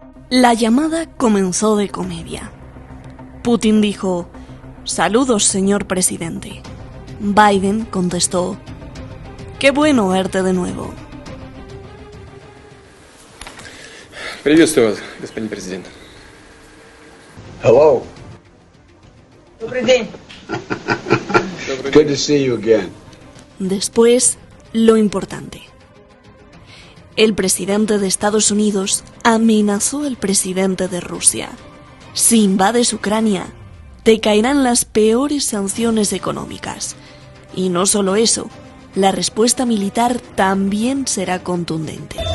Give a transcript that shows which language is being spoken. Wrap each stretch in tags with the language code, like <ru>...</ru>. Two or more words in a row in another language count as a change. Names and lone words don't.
<es>La llamada comenzó de comedia. Putin dijo: «Saludos, señor presidente». Biden contestó: «Qué bueno verte de nuevo».</es> <ru>Приветствую вас, господин президент.</ru> <en>Hello.</en> <ru>Добрый день.</ru> <en>Good to see you again.</en> <es>Después, lo importante. El presidente de Estados Unidos amenazó al presidente de Rusia. Si invades Ucrania, te caerán las peores sanciones económicas. Y no solo eso, la respuesta militar también será contundente.</es>